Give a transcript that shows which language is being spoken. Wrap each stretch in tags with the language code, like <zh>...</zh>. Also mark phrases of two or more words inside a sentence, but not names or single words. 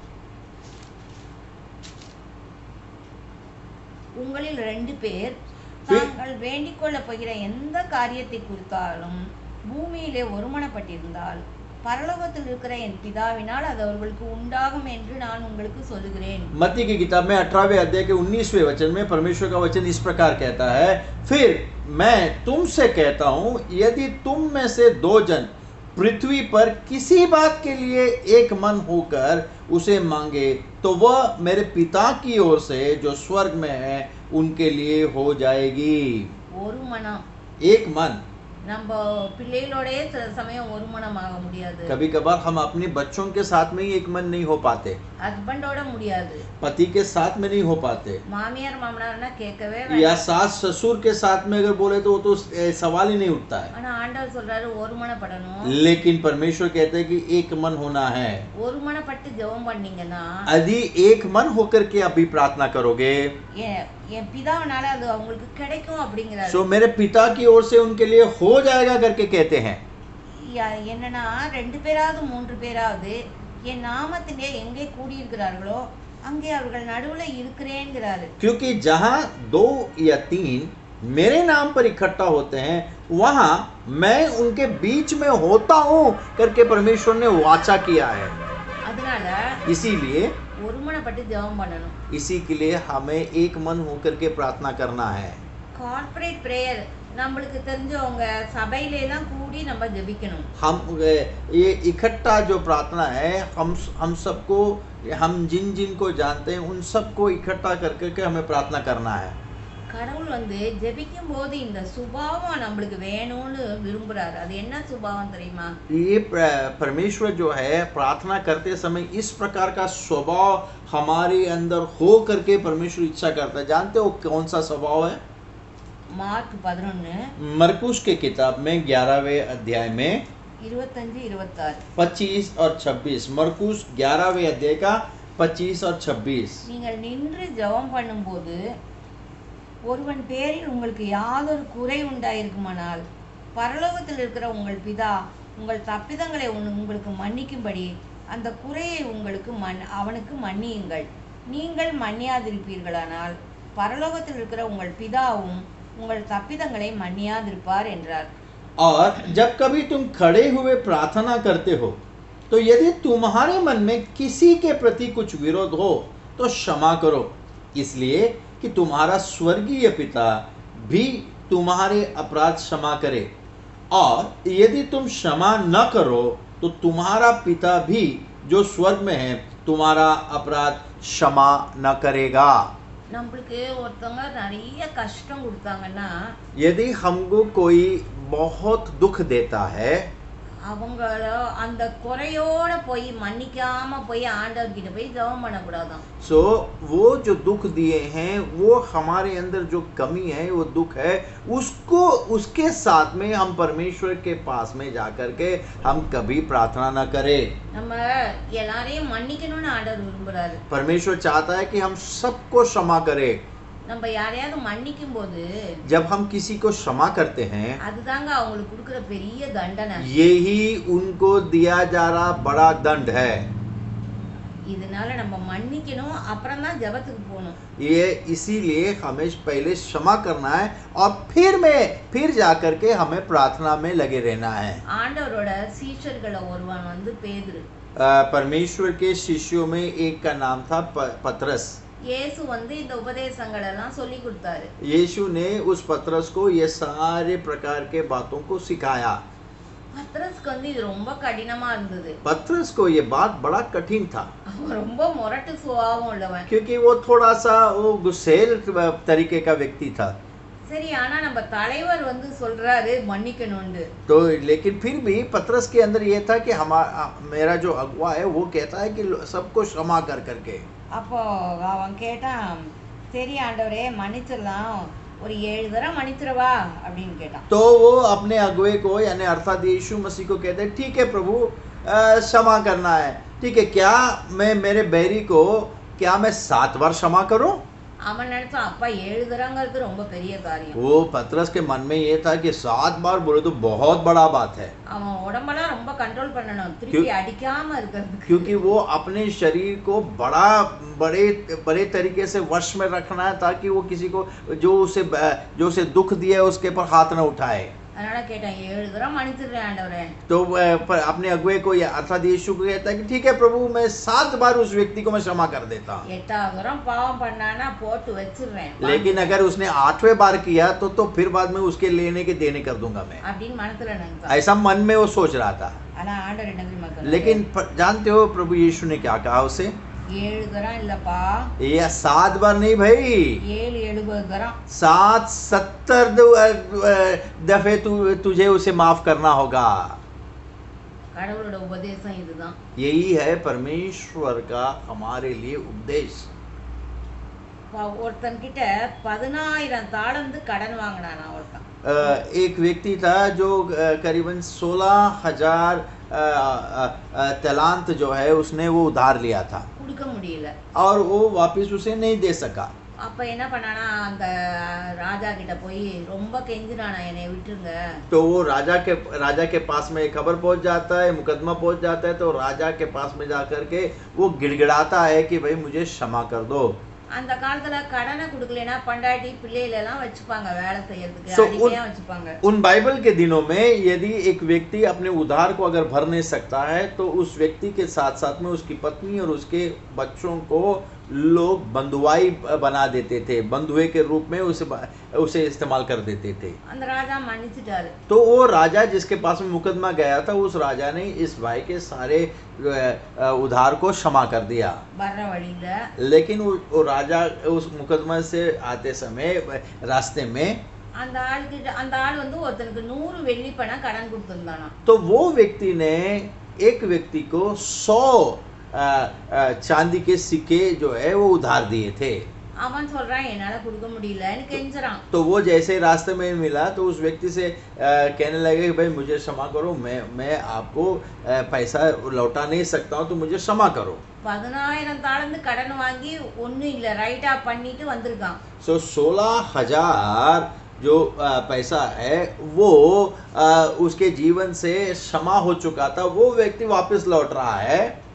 <ta>உங்களில் 2 பேர் தாங்கள் வேண்டிக் கொள்ளப் போகிற எந்த காரியத்தை குறித்தாலும் பூமியிலே ஒருமனப்பட்டிருந்தால் பரலோகத்தில் இருக்கிற என் பிதாவினால் அது அவர்களுக்கு உண்டாகும் என்று நான் உங்களுக்கு சொல்லுகிறேன்.</ta> <hi>मत्ती की किताब में 18वें अध्याय के 19वें वचन में परमेश्वर का वचन इस प्रकार कहता है, फिर मैं तुमसे कहता हूँ यदि तुम में से 2 जन पृथ्वी पर किसी बात के लिए एक मन होकर उसे मांगे तो वह मेरे पिता की ओर से जो स्वर्ग में है उनके लिए हो जाएगी.</hi> <ta>ஒரு மனம்,</ta> <hi>एक मन.</hi> <ta>நம்ம பிள்ளைகளோடே சில சமயம் ஒரு மனமாக முடியாது.</ta> <hi>कभी कभार हम अपने बच्चों के साथ में ही एक मन नहीं हो पाते.</hi> <ta>ஹஸ்பண்டோட முடியாது,</ta> <hi>पति के साथ में नहीं हो पाते,</hi> <ta>மாமியார் மாமனார்னா கேட்கவே या வேண்டாம்.</ta> <hi>सास ससुर के साथ में अगर बोले तो वो तो सवाल ही नहीं उठता है।</hi> <ta>ஆனா ஆண்டவர் சொல்றாரு ஒருமனப்படணும்.</ta> <hi>लेकिन परमेश्वर कहते हैं कि एक मन होना है।</hi> <ta>ஒருமனப்பட்டு ஜெபம் பண்ணீங்கன்னா</ta> <hi>यदि एक मन होकर के अभी प्रार्थना करोगे,</hi> <ta>என் பிதாவினால அது அவங்களுக்கு கிடைக்கும் அப்படிங்கிறாரு.</ta> <hi>सो मेरे पिता की ओर से उनके लिए हो जाएगा करके कहते हैं।</hi> <ta>என்னன்னா 2 பேராவது 3 பேராவது என் நாமத்திலே எங்கே கூடியிருக்கிறார்களோ அங்கே அவர்கள் நடுவுல இருக்கிறேங்கிறாரு.</ta> <hi>क्योंकि जहाँ 2 या 3 मेरे नाम पर इकट्ठा होते हैं, वहाँ मैं उनके बीच में होता हूँ करके परमेश्वर ने वाचा किया है।</hi> <ta>அதனால</ta> <hi>इसीलिए</hi> <ta>ஒருமனப்பட்டு ஜெபம் பண்ணணும்.</ta> <hi>इसी के लिए हमें एक मन होकर के प्रार्थना करना है।</hi> <en>corporate prayer</en> <ta>நம்மளுக்கு தெரிஞ்சவங்க சபையிலே தான் கூடி நம்ம ஜெபிக்கணும்.</ta> <hi>हम ये इकट्ठा जो प्रार्थना है, हम सबको, हम जिन जिन को जानते हैं उन सबको इकट्ठा करके हमें प्रार्थना करना है।</hi> <ta>கடவுள் வந்து ஜெபிக்கும் போது இந்த சுபாவம் நம்மளுக்கு வேணும்னு விரும்புறாரு. அது என்ன சுபாவம் தெரியுமா?</ta> <hi>ये परमेश्वर जो है प्रार्थना करते समय इस प्रकार का स्वभाव हमारे अंदर हो करके परमेश्वर इच्छा करता है। जानते हो कौन सा स्वभाव है?</hi> <ta>மார்க் 11</ta> <hi>मरकुस के किताब में 11वें अध्याय में 25-26 25 और 26, मरकुस 11वें अध्याय का 25 और 26।</hi> <ta>நீங்கள் நின்று ஜெபம் பண்ணும்போது ஒருவன் பேரில் உங்களுக்கு யாதொரு குறை உண்டாயிருக்குமானால் பரலோகத்தில் இருக்கிற உங்கள் பிதா உங்கள் தப்பிதங்களை உங்களுக்கு மன்னிக்கும்படி அந்த குறையை அவனுக்கு மன்னியுங்கள். நீங்கள் மன்னியாதிருப்பீர்களானால் பரலோகத்தில் இருக்கிற உங்கள் பிதாவும் உங்கள் தப்பிதங்களை மன்னியாதிருப்பார் என்றார்.</ta> <hi>और जब कभी तुम खड़े हुए प्रार्थना करते हो तो यदि तुम्हारे मन में किसी के प्रति कुछ विरोध हो तो क्षमा करो, इसलिए कि तुम्हारा स्वर्गीय पिता भी तुम्हारे अपराध क्षमा करे। और यदि तुम क्षमा न करो तो तुम्हारा पिता भी जो स्वर्ग में है तुम्हारा अपराध क्षमा न करेगा।</hi> <ta>நம்மளுக்கு ஒருத்தவங்க நிறைய கஷ்டம் கொடுத்தாங்கன்னா,</ta> <hi>यदि हमको कोई बहुत दुख देता है,</hi> <ta>அவங்கள அந்த குறையோட போய் மன்னிக்காம போய் ஆண்டவர்கிட்ட போய் ஜெபம் பண்ணக்கூடாதாம்.</ta> <hi>सो वो जो दुख दिए हैं, वो हमारे अंदर जो कमी है, वो दुख है, उसको उसके साथ में हम परमेश्वर के पास में जाकर के हम कभी प्रार्थना न करें।</hi> <ta>நம்ம எல்லாரையும் மன்னிக்கணும்னு ஆண்டவர் விரும்புறாரு.</ta> <hi>परमेश्वर चाहता है कि हम सबको क्षमा करें।</hi> <ta>நம்ம யாரையாவது மன்னிக்கும் போது</ta> <hi>जब हम किसी को क्षमा करते हैं,</hi> <ta>அதுதாங்க அவங்களுக்கு கொடுக்கிற பெரிய தண்டனை.</ta> <hi>यही उनको दिया जा रहा बड़ा दंड है।</hi> <ta>இதனால நம்ம மன்னிக்கணும், அப்புறம் தான் ஜெபத்துக்கு போகணும்.</ta> <hi>ये इसीलिए हमें पहले क्षमा करना है और फिर जाकर के हमें प्रार्थना में लगे रहना है।</hi> <ta>ஆண்டவரோட சீஷர்கள ஒருவன் வந்து பேதுரு.</ta> <hi>परमेश्वर के शिष्यों में एक का नाम था पतरस।</hi> <ta>இயேசு வந்து இந்த உபதேசங்கள் எல்லாம் சொல்லி கொடுத்தாரு.</ta> <hi>यीशु ने उस पतरस को ये सारे प्रकार के बातों को सिखाया।</hi> <ta>பத்ரஸ்க்கு வந்து இது ரொம்ப கடினமா இருந்தது.</ta> <hi>पतरस को ये बात बड़ा कठिन था,</hi> <ta>அவன் ரொம்ப முரட்டு சுபாவம் உள்ளவன்.</ta> <hi>क्योंकि वो थोड़ा सा वो गुस्सेल तरीके का व्यक्ति था।</hi> <ta>சரி, ஆனா நம்ம தலைவர் வந்து சொல்றாரு மன்னிக்கணும்னு.</ta> <hi>तो लेकिन फिर भी पतरस के अंदर ये था कि मेरा जो अगुवा है वो कहता है कि सबको क्षमा कर करके।</hi> <ta>அப்போ அவன் கேட்டான், சரி ஆண்டவரே மன்னிச்சிடலாம், ஒரு 7 தடவை மன்னிச்சிடவா அப்படின்னு கேட்டான்.</ta> <hi>तो वो अपने अगुवे को यानी अर्थात यीशु मसीह को कहते हैं, ठीक है प्रभु, क्षमा करना है, ठीक है, क्या मैं मेरे बैरी को क्या मैं 7 बार क्षमा करूं?</hi> <ta>அவன் நினைச்சான், அப்பா 7 தடவைங்கிறது ரொம்ப பெரிய காரியம்.</ta> <hi>वो पतरस के मन में ये था कि 7 बार बोले तो बहुत बड़ा बात है,</hi> <ta>அவன் உடம்பெல்லாம் ரொம்ப कंट्रोल பண்ணணும், திருப்பி अடிக்காம இருக்கிறதுக்கு.</ta> <hi>क्योंकि वो अपने शरीर को बड़े तरीके से वश में रखना है ताकि वो किसी को जो उसे दुख दिया है उसके ऊपर हाथ न उठाए।</hi> <ta>அதனால கேட்டான், 7 தடவை மன்னிச்சிடுறேன் ஆண்டவரே.</ta> <hi>तो अपने अगुवे को अर्थात यीशु को कहता है कि ठीक है प्रभु, मैं 7 बार उस व्यक्ति को मैं क्षमा कर देता हूँ।</hi> <ta>8வது தடவை பாவம் பண்ணானா போட்டு வச்சிடுறேன்.</ta> <hi>लेकिन अगर उसने 8वें बार किया तो फिर बाद में उसके लेने के देने कर दूंगा मैं,</hi> <ta>அப்படின்னு மனசுல நினைச்சான்.</ta> <hi>ऐसा मन में वो सोच रहा था।</hi> <ta>ஆனா ஆண்டவர் என்ன தெரியுமா சொன்னாரு?</ta> <hi>लेकिन जानते हो प्रभु यीशु ने क्या कहा उसे?</hi> <ta>7 தடவை இல்லப்பா,</ta> <hi>ये 7 बार नहीं भाई,</hi> <ta>770 தடவை,</ta> <hi>770 दफे तुझे उसे माफ करना होगा।</hi> <ta>கடவுளோட உபதேசம் இதுதான்.</ta> <hi>यही है परमेश्वर का हमारे लिए उपदेश।</hi> <ta>ஒருத்தன் கிட்ட 10,000 தாளந்து கடன் வாங்கினானா ஒருத்தன்.</ta> <hi>एक व्यक्ति था जो करीबन 16,000 तलांत जो है उसने वो उधार लिया था</hi> <ta>கொடுக்க முடியல.</ta> <hi>और वो वापस उसे नहीं दे सका।</hi> <ta>அப்ப என்ன பண்ணானா, அந்த ராஜா கிட்ட போய் ரொம்ப கெஞ்சினானா, என்னை விட்டுருங்க.</ta> <hi>तो वो राजा के पास में खबर पहुंच जाता है, मुकदमा पहुंच जाता है, तो राजा के पास में जाकर के वो गिड़गिड़ाता है कि भाई मुझे क्षमा कर दो।</hi> <ta>அந்த காலத்துல கடனை கொடுக்கலனா பண்டாட்டி பிள்ளைகள் எல்லாம் வச்சுப்பாங்க வேலை செய்யறதுக்கு, So, அடிமையா வச்சுப்பாங்க.</ta> <hi>उन बाइबल के दिनों में यदि एक व्यक्ति अपने उधार को अगर भर नहीं सकता है तो उस व्यक्ति के साथ साथ में उसकी पत्नी और उसके बच्चों को लोग बंधुआई बना देते थे, बंधुए के रूप में उसे इस्तेमाल कर देते थे।</hi> <ta>அந்த ராஜா மன்னிச்சிட்டாரு.</ta> <hi>तो वो राजा जिसके पास में मुकदमा गया था, उस राजा ने इस भाई के सारे उधार को क्षमा कर दिया।</hi> <ta>வர்ற வழியில</ta> <hi>लेकिन वो राजा उस मुकदमा से आते समय रास्ते में</hi> <ta>அந்த ஆள் வந்து ஒருத்தனுக்கு 100 வெள்ளி பணம் கடன் கொடுத்திருந்தானா.</ta> <hi>तो वो व्यक्ति ने एक व्यक्ति को 100 चांदी के सिक्के जो है वो उधार दिए थे।</hi> <ta>அவன் சொல்றான் என்னால கொடுக்க முடியலன்னு கெஞ்சறான்.</ta> <hi>तो वो जैसे रास्ते में मिला तो उस व्यक्ति से कहने लगे कि भाई मुझे क्षमा करो, मैं आपको पैसा लौटा नहीं सकता हूँ, तो मुझे क्षमा करो।</hi> <ta>10,000 தாளந்து கடன் வாங்கி ஒண்ணும் இல்ல, ரைட்டா பண்ணிட்டு வந்திருக்கான்.</ta> <hi>सो 16,000 जो पैसा है वो उसके जीवन से क्षमा हो चुका था, वो व्यक्ति वापस लौट रहा है</hi>